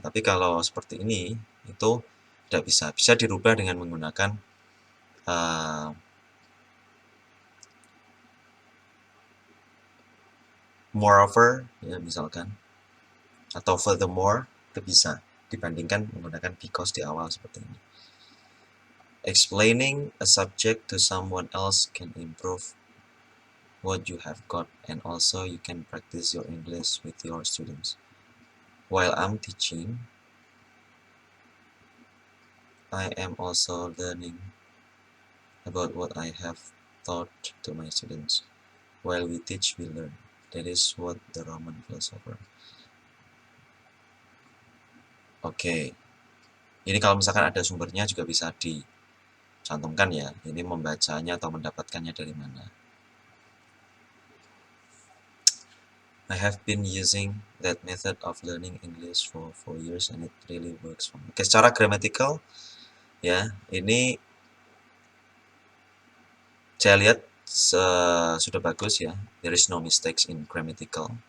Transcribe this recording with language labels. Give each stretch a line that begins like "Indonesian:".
Indonesian: Tapi kalau seperti ini, itu tidak bisa. Bisa dirubah dengan menggunakan moreover, ya misalkan, atau furthermore, itu bisa dibandingkan menggunakan because di awal seperti ini.
English: Explaining a subject to someone else can improve what you have got, and also you can practice your English with your students. While I'm teaching, I am also learning about what I have taught to my students. While we teach, we learn. That is what the Roman philosopher.
Indonesian: Oke, ini kalau misalkan ada sumbernya juga bisa dicantumkan ya. Ini membacanya atau mendapatkannya dari mana.
English: I have been using that method of learning English for 4 years and it really works for me.
Indonesian: Oke, secara grammatical ya, ini saya lihat sudah bagus ya.
English: There is no mistakes in grammatical.